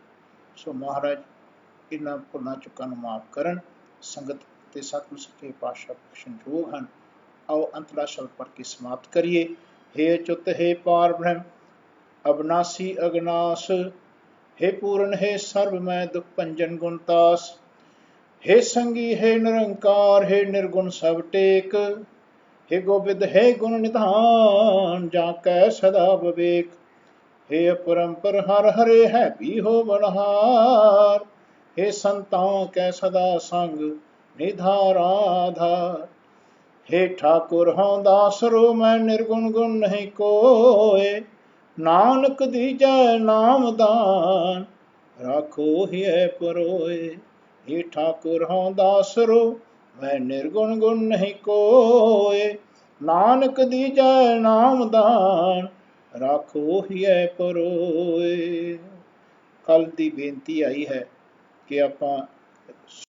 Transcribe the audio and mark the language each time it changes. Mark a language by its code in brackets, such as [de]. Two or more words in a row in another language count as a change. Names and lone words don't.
[pa] ਸੋ ਮਹਾਰਾਜ ਇਹਨਾਂ ਭੁੱਲਾਂ ਚੁੱਕਾਂ ਨੂੰ ਮਾਫ਼ ਕਰਨ। ਸੰਗਤ ਤੇ ਸਤਿਗੁਰੂ ਸੱਚੇ ਪਾਤਸ਼ਾਹ ਬਖਸ਼ਣਯੋਗ ਹਨ। ਆਓ ਅੰਤਲਾ ਸ਼ਬਦ ਪੜ੍ਹ ਕੇ ਸਮਾਪਤ ਕਰੀਏ। ਹੇ ਅਚੁੱਤ ਹੇ ਪਾਰ ਬ੍ਰਹਮ, ਅਬਨਾਸੀ ਅਗਨਾਸ, ਹੇ ਪੂਰਨ ਹੇ ਸਰਬ ਮੈ ਦੁਖ ਭੰਜਨ ਗੁਣਤਾਸ। ਹੇ ਸੰਗੀ ਹੇ ਨਿਰੰਕਾਰ, ਹੇ ਨਿਰਗੁਣ ਸਭ ਟੇਕ। ਹੇ ਗੋਬਿੰਦ ਹੇ ਗੁਣ ਨਿਧਾਨ, ਜਾਕੈ ਸਦਾ ਬਿਬੇਕ। ਹੇ ਅਪਰੰਪਰ ਹਰਿ ਹਰੇ ਹੈ ਭੀ ਹੋ ਬਨਹਾਰ। ਹੇ ਸੰਤਾਂ ਕੈ ਸਦਾ ਸੰਗ ਨਿਧਾਰ ਆਧਾਰ। ਹੇ ਠਾਕੁਰ ਹਉ ਦਾਸਰੋ, ਮੈ ਨਿਰਗੁਣ ਗੁਣ ਨਹੀ ਕੋਇ। ਨਾਨਕ ਦੀਜੈ ਨਾਮ ਦਾਨ, ਰਾਖੋ ਹੀਐ ਪਰੋਇ। ਹੇ ਠਾਕੁਰ ਹਉ ਦਾਸਰੋ, ਮੈ ਨਿਰਗੁਣ ਗੁਣ ਨਹੀ ਕੋਇ। ਨਾਨਕ ਦੀਜੈ ਨਾਮ ਦਾਨ, ਰਾਖੋ ਹੀਐ ਪਰੋਇ। ਕੱਲ ਦੀ ਬੇਨਤੀ ਆਈ ਹੈ ਕਿ ਆਪਾਂ